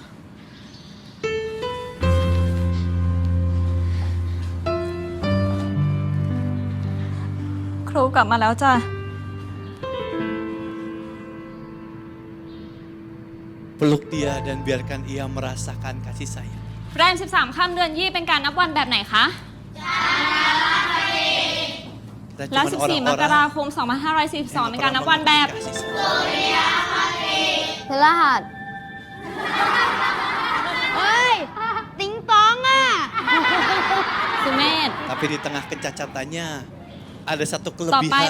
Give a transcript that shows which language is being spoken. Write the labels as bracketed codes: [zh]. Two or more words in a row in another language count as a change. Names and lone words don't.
[th] ครูกลับมาแล้วจ้ะ [id] Peluk dia dan biarkan ia merasakan kasih sayang. [th] แรม 13 ค่ำเดือนยี่เป็นการนับวันแบบไหนคะ [id] Kita [th] และ [id] cuman [th] 14 มกราคม 2542 เป็นการนับวันแบบ [id] kasih sayang. [th] พฤหัส เฮ้ย ติ๊งต้องอ่ะ สุเมธ [id] Tapi di tengah kecacatannya ada satu [th] ต่อไป [id] kelebihan.